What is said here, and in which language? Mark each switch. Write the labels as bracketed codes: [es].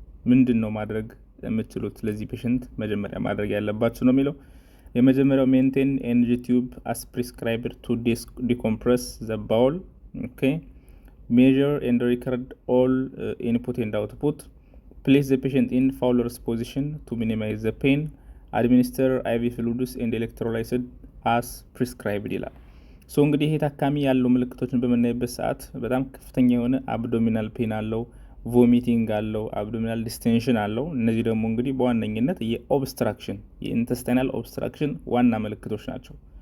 [am] ምንድን ነው ማድረግ የምትችሉት ለዚህ ፔሸንት መጀመሪያ ማድረግ ያለባችሁ ነው የሚለው። የመጀመሪያው [en] maintain NG tube as prescribed to decompress the bowel. okay, measure and record all input and output. Place the patient in Fowler's position to minimize the pain. Administer IV fluids and electrolytes as prescribed [am] ይላል። እንግዲህ ይሄ ታካሚ ያለው ምልክቶችን በመናይበት ሰዓት በጣም ከፍተኛ የሆነ አብዶሚናል ፔን አለው፣ ቮሚቲንግ አለው፣ አብዶሚናል ዲስቴንሽን አለው። እነዚህ ደግሞ እንግዲህ በዋነኝነት የኦብስትራክሽን የኢንተስታይናል ኦብስትራክሽን ዋና ምልክቶች ናቸው።